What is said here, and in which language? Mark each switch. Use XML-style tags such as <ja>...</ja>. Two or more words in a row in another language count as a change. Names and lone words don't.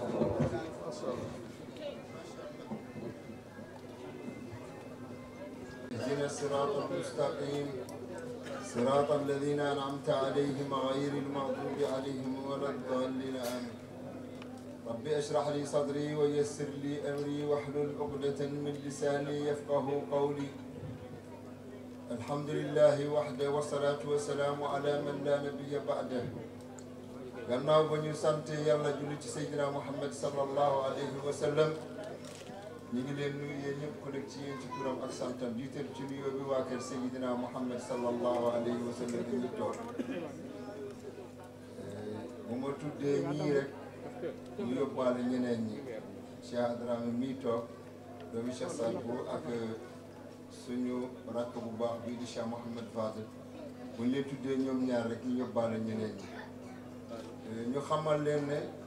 <ar>اهدنا الصراط المستقيم صراط الذين أنعمت عليهم غير المغضوب عليهم ولا الضالين آمين رب اشرح لي صدري ويسر لي أمري واحلل عقدة من لساني يفقه قولي الحمد لله وحده والصلاة والسلام على من لا نبي بعده</ar> <wo>gannaaw ba ñu sant yàlla julli ci Seydina Muhammad</wo> <ar>صلى الله عليه وسلم</ar> <wo>ñu ngi leen nuyu yéen ñëpp ku nekk ci yéen ci turam ak santam jiital ci nuyoo bi waa kër Seydina Muhammad</wo> <ar>صلى الله عليه وسلم</ar> <wo>dañuy toog bu ma tuddee ñii rek ñu yóbbaale ñeneen ñi Cheikh Adrame mii toog doomi Cheikh Sadbou ak suñu rakk bu baax bii di Cheikh Mouhamed Fadel bu ñu leen tuddee ñoom ñaar rek ñu yóbbaale ñeneen ñi ñu xamal leen ne</wo>